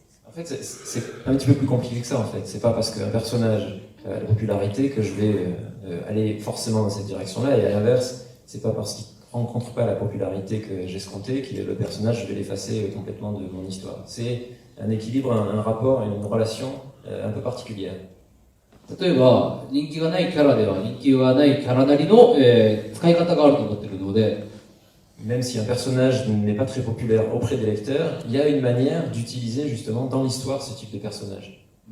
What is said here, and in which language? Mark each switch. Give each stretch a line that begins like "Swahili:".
French: En fait, c'est un petit peu plus compliqué que ça, en fait. C'est pas parce qu'un personnage a la popularité que je vais aller forcément dans cette direction-là, et à l'inverse, c'est pas parce qu'il rencontre pas la popularité que j'escomptais que le personnage, je vais l'effacer complètement de mon histoire. C'est un équilibre, un rapport, une relation un peu particulière.
Japanese: 例えば、人気がないキャラでは人気がないキャラなりの、使い方があると思っているので、
French: Même si un personnage n'est pas très populaire auprès des lecteurs, il y a une manière d'utiliser justement dans l'histoire ce type de personnage.